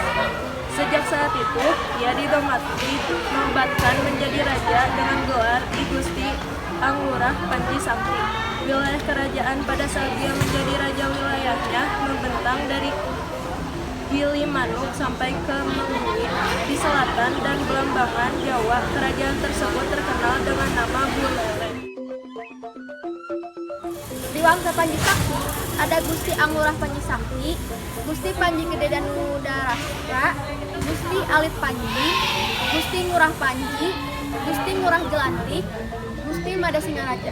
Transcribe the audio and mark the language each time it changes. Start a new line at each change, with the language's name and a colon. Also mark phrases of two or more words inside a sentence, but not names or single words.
Indonesian: Sejak saat itu, ia dinobatkan menjadi raja dengan gelar I Gusti Anglurah Panji Sakti. Wilayah kerajaan pada saat dia menjadi raja wilayahnya membentang dari Gilimanuk sampai ke Mengui di selatan dan Belambangan, Jawa. Kerajaan tersebut terkenal dengan nama Buleleng. Di Wangsa Panji Sakti ada Gusti Anglurah Panji Sakti, Gusti Panji Gede Danudarastra, Gusti Alit Panji, Gusti Ngurah Panji, Gusti Ngurah Jelantik, Gusti Made Singaraja.